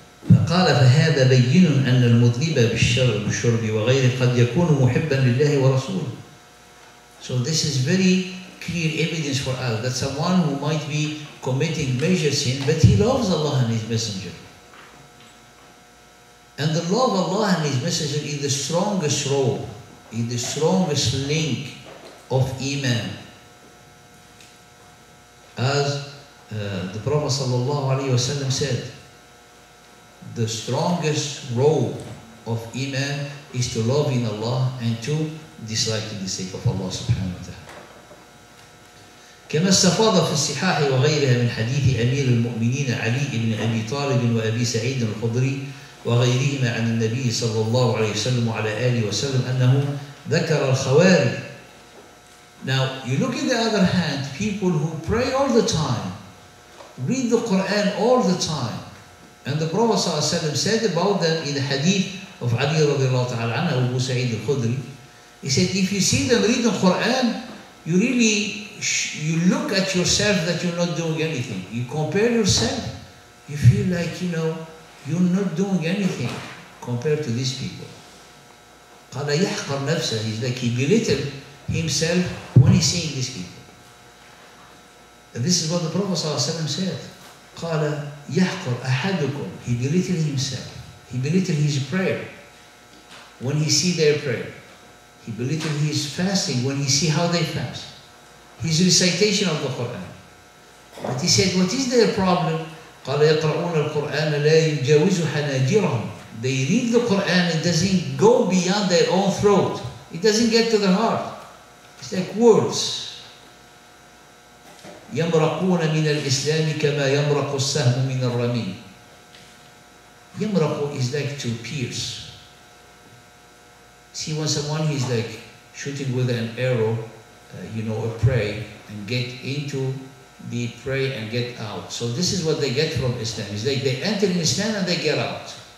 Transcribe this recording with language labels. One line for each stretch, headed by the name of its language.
Arabic: فقال فهذا بين أن المذنب بالشرب وغيره قد يكون محبا لله ورسوله.
English: So this is very clear evidence for us that someone who might be committing major sin, but he loves Allah and His Messenger. And the love of Allah and His Messenger is the strongest rope, is the strongest link of Iman. As the Prophet ﷺ said, the strongest rope of Iman is to love in Allah and to dislike in the sake of Allah subhanahu wa ta'ala.
Arabic: كما استفاض في الصحاح وغيرها من حديث أمير المؤمنين علي بن أبي طالب وأبي سعيد الخدري وغيرهما عن النبي صلى الله عليه وسلم وعلى آله وسلم أنه ذكر الخوارج.
English: Now, you look at the other hand, people who pray all the time, read the Quran all the time, and the Prophet ﷺ said about them in the hadith of Ali radiallahu ta'ala anhu, Abu Sa'id al-Khudri, he said, if you see them read the Quran, you really, you look at yourself that you're not doing anything. You compare yourself, you feel like, you're not doing anything compared to these people.
Arabic: قال يحقر نفسه,
English: he's like he belittled himself when he's seeing these people. And this is what the Prophet ﷺ said.
Arabic: قال يحقر أحدكم,
English: he belittled himself. He belittled his prayer when he see their prayer. He belittled his fasting when he see how they fast. His recitation of the Quran. But he said, what is their problem?
Arabic: قال يقرؤون القرآن لا يجاوز حناجرهم.
English: They read the Quran, it doesn't go beyond their own throat. It doesn't get to the heart. It's like words.
Arabic: يمرقون من الإسلام كما يمرق السهم من الرمي.
English: يمرق is like to pierce. See, when someone is like shooting with an arrow, a prey, and get into the prey and get out. So this is what they get from Islam. It's like they enter in Islam and they get out.